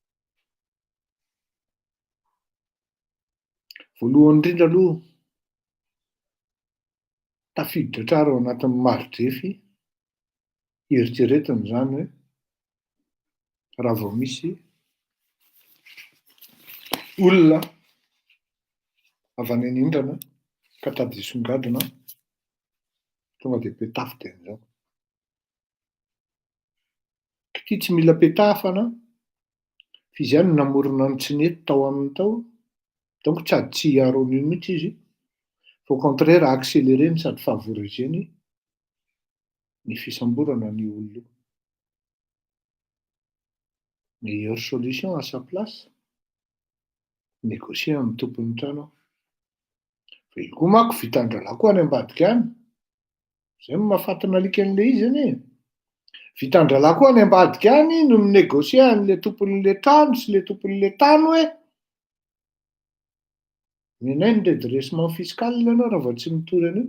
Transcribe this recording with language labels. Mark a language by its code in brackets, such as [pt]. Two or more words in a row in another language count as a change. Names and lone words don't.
[mg] Voalohany indrindra aloha tafiditra tsara ao anatin'ny marodrefy eritreretiny zany hoe raha vao misy olona avy any anindrana ka tady hisongadina tonga de petafa de an'izao. Ity tsy mila petafana f'izy ihany namorona ny Tsinety tao amin'ny tao, donc tsy ady tsy hiaro an'io mihitsy izy. [fr] Au contraire accéléré [mg] sady favoriser ny fisamborana ny olona io. [fr] Meilleure solution à sa place, négocier [mg] amin'ny tompon'ny trano. Fa io koa manko vitan-dralahy koa any ambadika any. Zay no mahafaty nalika an'le izy anie. Vitan-dralahy koa any ambadika any no minégocier an'le tompon'le trano sy le tompon'le tany hoe menay ny [fr] redressement fiscal [mg] ianao raha vao tsy mitory an'io.